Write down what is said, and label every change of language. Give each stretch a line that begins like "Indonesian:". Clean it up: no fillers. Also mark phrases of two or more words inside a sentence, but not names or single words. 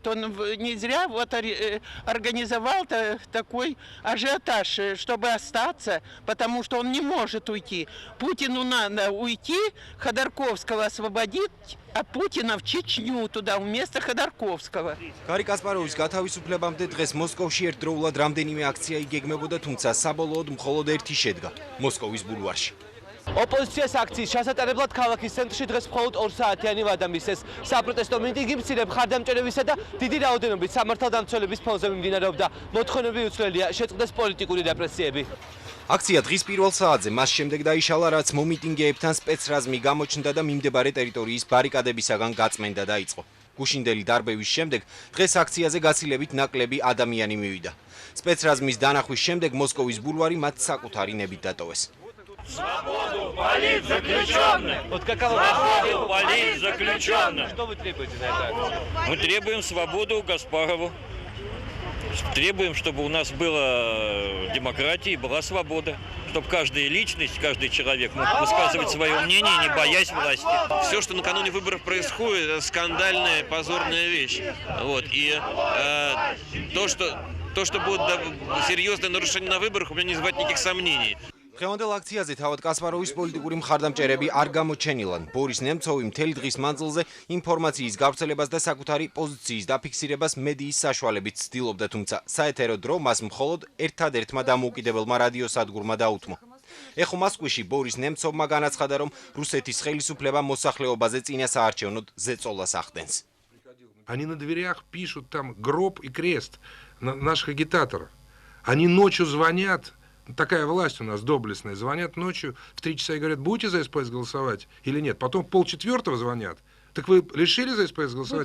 Russian: Он не зря вот организовал такой ажиотаж, чтобы остаться, потому что он не может уйти. Путину надо уйти, Ходорковского освободить, а Путина в Чечню туда, вместо Ходорковского.
Georgian: Gari Kasparovis გათავისუფლებამდე დღეს მოსკოვში ერთდროულად რამდენიმე აქცია იგეგმებოდა, თუმცა საბოლოოდ მხოლოდ ერთი შედგა მოსკოვის ბულვარში. ოპოზიციის აქციის ჩასატარებლად ქალაქის ცენტრში დღეს მხოლოდ 2 საათიანი ვადა მისცეს. საპროტესტო მიტინგი მცირე მხარდამჭერებისა და დიდი რაოდენობით სამართალდამცველების ფონზე მიმდინარეობდა. მოთხოვნები უცვლელია, შეწყდეს პოლიტიკური რეპრესიები. აქცია დღის პირველ საათზე მას შემდეგ დაიშალა, რაც მომიტინგეებთან სპეცრაზმი გამოჩნდა და მიმდებარე ტერიტორიის ბარიკადებისაგან გაწმენდა დაიწყო. გუშინდელი დარბევის შემდეგ დღეს აქციაზე გაცილებით ნაკლები ადამიანი მივიდა. სპეცრაზმის დანახვის შემდეგ მოსკოვის ბულვარი მათ საკუთარი ნებით დატოვეს.
Russian: Свободу политзаключенных! Вот какова свободу политзаключенных? Что вы требуете за это? Мы требуем свободу Каспарову. Требуем, чтобы у нас была демократия и была свобода. Чтобы каждая личность, каждый человек мог высказывать свое мнение, не боясь власти. Все, что накануне выборов происходит, это скандальная, позорная вещь. Вот. И то, что будет серьезное нарушение на выборах, у меня не вызывает никаких сомнений.
Georgian: დღევანდელ აქციაზე თავად კასპაროვის პოლიტიკური მხარდამჭერები არ გამოჩენილან. ბორის ნემცოვი მთელი დღის მანძილზე ინფორმაციის გავრცელებას და საკუთარი პოზიციის დაფიქსირებას მედიის საშუალებით ცდილობდა, თუმცა საეთერო დრო მას მხოლოდ ერთადერთმა დამოუკიდებელმა რადიოსადგურმა დაუთმო. ეხო მოსკოვში ბორის ნემცოვმა განაცხადა, რომ რუსეთის ხელისუფლება მოსახლეობაზე წინასაარჩევნოდ ზეწოლას ახდენს.
Russian: Они на дверях пишут там гроб и крест наших агитаторов. Они ночью звонят. Такая власть у нас доблестная. Звонят ночью в 3 часа и говорят, будете за СПС голосовать или нет. Потом в 3:30 звонят. Так вы решили за СПС голосовать?